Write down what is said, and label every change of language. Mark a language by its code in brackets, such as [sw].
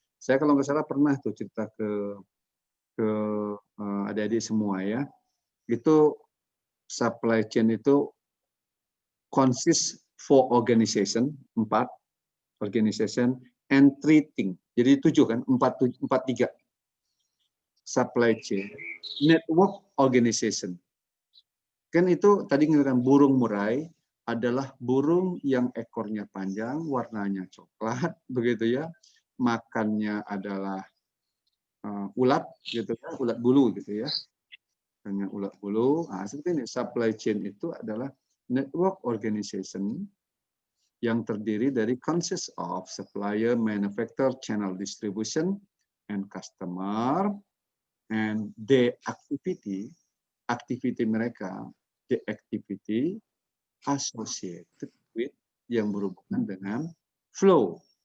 [id] Saya kalau nggak salah pernah tuh cerita ke adik-adik semua ya. [en] Itu supply chain itu consist 4 organization, 4 organization and 3 things. [id] Jadi 7 kan, 4-3. Supply chain, network organization. Kan itu tadi ngatakan burung murai adalah burung yang ekornya panjang, warnanya coklat, begitu ya. Makannya adalah ulat gitu ya, ulat bulu gitu ya. Hanya ulat bulu. Nah, seperti ini [en] supply chain itu adalah network organization [id] yang terdiri dari [en] consist of supplier, manufacturer, channel distribution, and customer, and the activity mereka, the activity associated with [id] yang berhubungan dengan [en] flow.